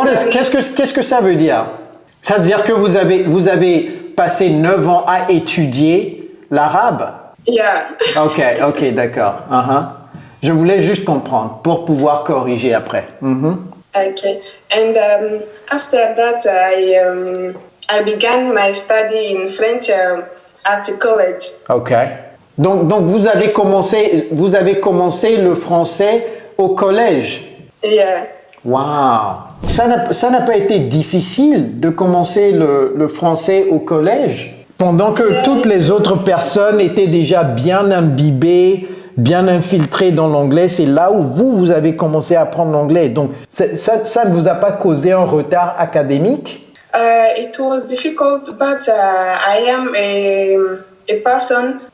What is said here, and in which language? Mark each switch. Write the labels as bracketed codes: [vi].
[fr] Qu'est-ce que ça veut dire? Ça veut dire que vous avez passé 9 ans à étudier l'arabe? [en] Yeah. [fr] Ok, d'accord. Je voulais juste comprendre pour pouvoir corriger après. [en] Okay. And after that, I began my study in French at college. Okay. [fr] Donc vous avez commencé le français au collège. [en] Yeah. Wow. [fr] Ça n'a pas été difficile de commencer le français au collège pendant que toutes les autres personnes étaient déjà bien imbibées, bien infiltrées dans l'anglais. C'est là où vous avez commencé à apprendre l'anglais. Donc ça ne vous a pas causé un retard académique? [en] It was difficult, but I am a person